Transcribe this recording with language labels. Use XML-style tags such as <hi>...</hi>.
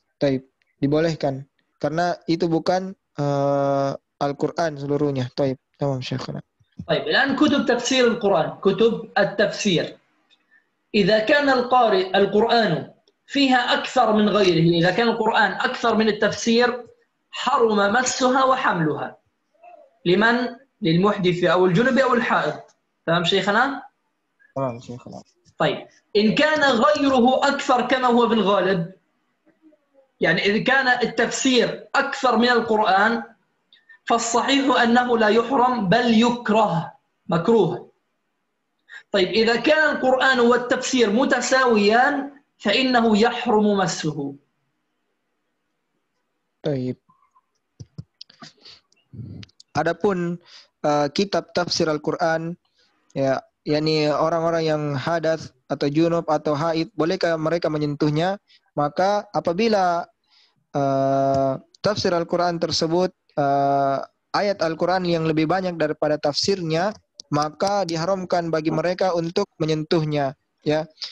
<id>Taib, dibolehkan karena itu bukan Al-Qur'an seluruhnya.</id> <ar>Taib, tamam Syekhana. طيب الآن كتب تفسير القرآن، كتب التفسير، إذا كان القرآن فيها أكثر من غيره، إذا كان القرآن أكثر من التفسير حرم مسها وحملها. لمن؟ للمحدث أو الجنب أو الحائض. تمام شيخنا؟ تمام شيخنا. طيب إن كان غيره أكثر كما هو في الغالب، يعني إذا كان التفسير أكثر من القرآن فالصحيح أنه لا يحرم بل يكره، مكروه. طيب إذا كان القرآن والتفسير متساويان فإنه يحرم مسه. طيب.</ar> <id>Adapun kitab tafsir Al-Quran, ya, yakni orang-orang yang hadas atau junub atau haid, bolehkah mereka menyentuhnya? Maka apabila tafsir Al-Quran tersebut ayat Al-Quran yang lebih banyak daripada tafsirnya, maka diharamkan bagi mereka untuk menyentuhnya, ya.</id>